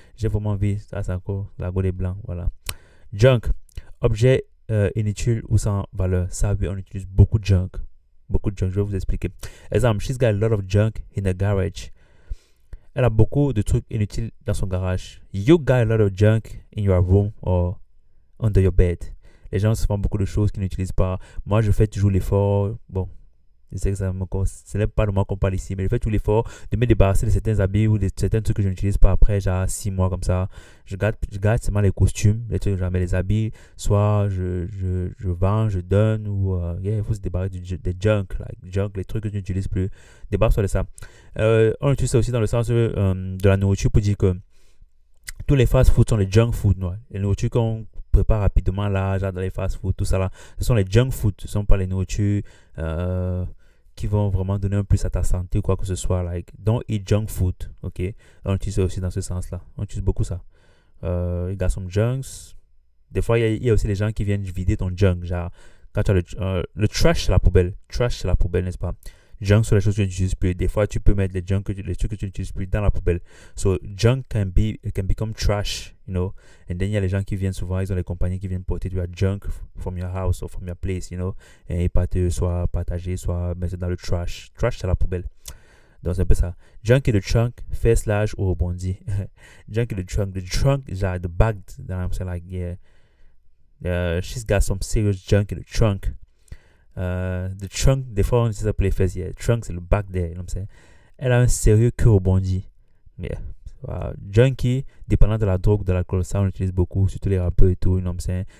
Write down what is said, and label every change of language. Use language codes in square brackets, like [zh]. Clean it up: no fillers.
[fr] J'ai vraiment envie, ça c'est encore la go des blancs, voilà. Junk, objet inutile ou sans valeur. Ça, oui, on utilise beaucoup de junk. Beaucoup de junk, je vais vous expliquer. [en] Exemple, she's got a lot of junk in the garage. [fr] Elle a beaucoup de trucs inutiles dans son garage. [en] You got a lot of junk in your room or under your bed. [fr] Les gens se font beaucoup de choses qu'ils n'utilisent pas. Moi, je fais toujours l'effort. Bon, je sais que ce n'est pas de moi qu'on parle ici, mais je fais tout l'effort de me débarrasser de certains habits ou de certains trucs que je n'utilise pas après, genre 6 mois comme ça. Je garde seulement les costumes, les trucs, jamais les habits. Soit je vends, je donne, ou il faut se débarrasser des junk, les trucs que je n'utilise plus. Débarrasse-toi de ça. On utilise ça aussi dans le sens de la nourriture pour dire que tous les fast-food sont les junk food. Les nourritures qu'on prépare rapidement là, genre dans les fast-food, tout ça là, ce sont les junk food. Ce ne sont pas les nourritures qui vont vraiment donner un plus à ta santé ou quoi que ce soit. [en] Like, don't eat junk food. [fr] Ok? On utilise ça aussi dans ce sens-là. On utilise beaucoup ça. [en] You got some junks. [fr] Des fois, il y a aussi les gens qui viennent vider ton junk. Genre, quand tu as le trash, c'est la poubelle. Trash, c'est la poubelle, n'est-ce pas? Junk sont les choses que tu n'utilises plus. Des fois, tu peux mettre les trucs que tu n'utilises plus dans la poubelle. [en] So, junk can become trash, you know. And then, [fr] il y a les gens qui viennent souvent, ils ont les compagnies qui viennent porter du junk [en] from your house or from your place, you know. [fr] Et ils partent soit partager, soit mettre dans le trash. Trash, c'est la poubelle. Donc, c'est un peu ça. Junk et le trunk, fait slash ou rebondit. Junk et le trunk. [en] The trunk, genre, the bag, I'm saying like, yeah. She's got some serious junk in the trunk. The trunk, [fr] des fois on utilise ça pour les fesses. [en] Yeah. Trunk, [fr] c'est le [en] back there. You know what I'm saying? [fr] Elle a un sérieux que rebondit. Yeah. Junkie, dépendant de la drogue, de l'alcool, ça on utilise beaucoup, surtout les rappeurs et tout. [en] You know what I'm saying?